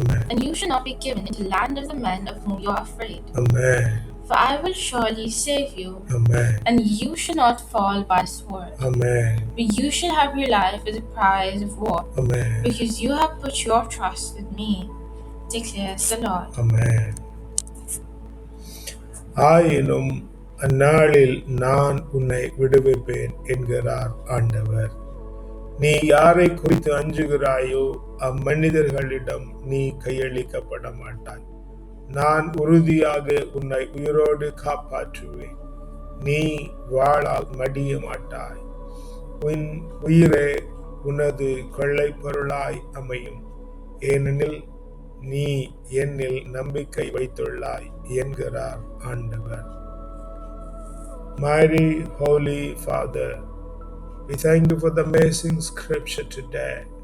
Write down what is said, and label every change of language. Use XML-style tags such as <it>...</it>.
<en>and you shall not be given into the land of the men of whom you are afraid. Amen. For I will surely save you, Amen. and you shall not fall by sword. Amen. But you shall have your life as a prize of war, Amen. because you have put your trust in me, declares the Lord. Amen.</en> <ta>ஆயினும் அந்நாளில் நான் உன்னை விடுவிப்பேன் என்கிறார் ஆண்டவர். நீ யாரை குறித்து அஞ்சுகிறாயோ அம்மனிதர்களிடம் நீ கையளிக்கப்பட மாட்டாய். நான் உறுதியாக உன்னை உயிரோடு காப்பாற்றுவேன். நீ வாளால் மடிய மாட்டாய். உன் உயிரே உனது கொள்ளை பொருளாய் அமையும். ஏனெனில் நீ என்னில் நம்பிக்கை வைத்துள்ளாய் என்கிறார் ஆண்டவர்.</ta> <en>Mighty Holy Father, we thank you for the amazing scripture today.</en>